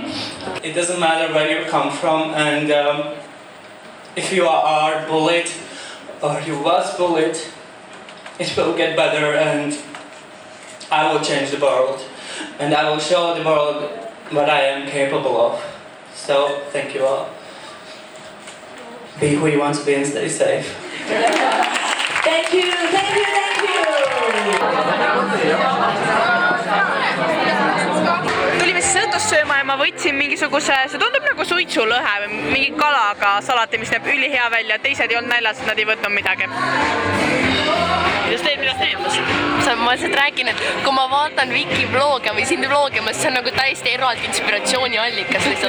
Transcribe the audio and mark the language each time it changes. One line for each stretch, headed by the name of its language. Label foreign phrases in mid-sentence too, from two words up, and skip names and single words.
English: It doesn't matter where you come from, and if you are bullied or you was bullied, it will get better, and I will change the world, and I will show the world what I am capable of. So thank you all. Be who you want to be and stay safe. Thank you, thank you, thank you.
Estonian: Tulime siis õhtust sööma ja ma võtsin mingisuguse, see tundub nagu suitsulõhe või mingi kalaga salati, mis näeb ülihea välja. Teised ei olnud näljas, et nad ei võtnud midagi. Mida teed? Ma lihtsalt räägin, et kui ma vaatan Viki vlooge või sind vloogimas, see on nagu täiesti eraldi inspiratsiooniallikas lihtsalt.